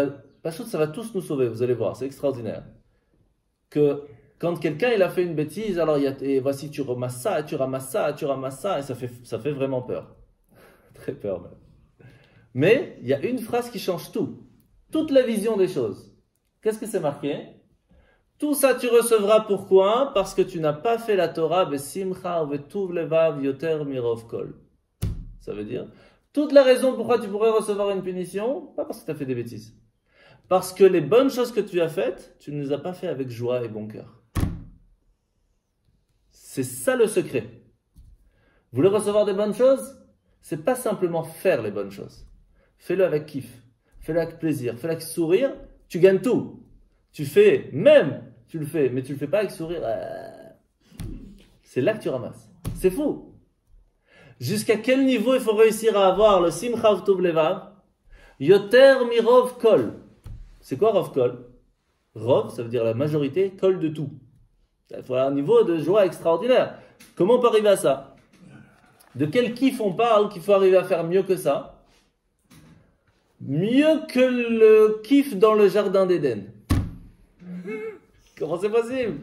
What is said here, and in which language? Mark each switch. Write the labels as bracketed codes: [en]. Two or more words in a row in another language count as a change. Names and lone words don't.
[fr] Pashut, ça va tous nous sauver, vous allez voir, c'est extraordinaire. Que quand quelqu'un il a fait une bêtise, alors et voici tu ramasses ça, tu ramasses ça, tu ramasses ça, et ça fait vraiment peur. Très peur même. Mais il y a une phrase qui change tout. Toute la vision des choses. Qu'est-ce que c'est marqué? Tout ça tu recevras pourquoi? Parce que tu n'as pas fait la Torah [he] בשמחה ובטוב לבב יותר מרוב כל. [fr] Ça veut dire, toute la raison pourquoi tu pourrais recevoir une punition, pas parce que tu as fait des bêtises. Parce que les bonnes choses que tu as faites, tu ne les as pas fait avec joie et bon cœur. C'est ça le secret. Vous voulez recevoir des bonnes choses? C'est pas simplement faire les bonnes choses. Fais-le avec kiff, fais-le avec plaisir, fais-le avec sourire, tu gagnes tout. Tu fais, même, tu le fais, mais tu le fais pas avec sourire. C'est là que tu ramasses. C'est fou. Jusqu'à quel niveau il faut réussir à avoir le [he] שמחה וטוב לבב? יותר מרוב כל. [fr] C'est quoi [he] רוב כל? [fr] Rov, ça veut dire la majorité, kol de tout. Il faut un niveau de joie extraordinaire. Comment on peut arriver à ça? De quel kiff on parle qu'il faut arriver à faire mieux que ça? Mieux que le kiff dans le jardin d'Éden. Comment c'est possible?